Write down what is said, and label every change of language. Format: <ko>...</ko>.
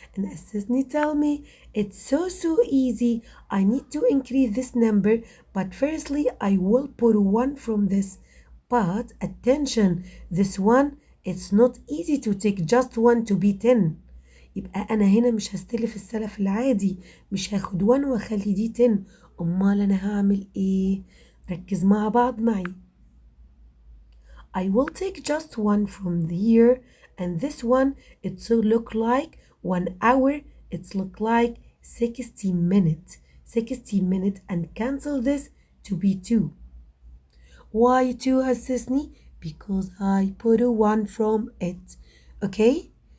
<en>And assist me tell me it's so easy. I need to increase this number. But firstly, I will put 1 from this. But attention, this one, it's not easy to take just 1 to be 10.</en> <ar>يبقى أنا هنا مش هستلف السلف العادي، مش هاخد 1 وأخلي دي 10. أمال أنا هعمل إيه؟ ركز مع بعض معي.</ar> <en>I will take just 1 from here and this one it will look like 1 hour, it look like 60 minutes. 60 minutes and cancel this to be 2. Why 2 assistni? Because I put a 1 from it. Okay?</en>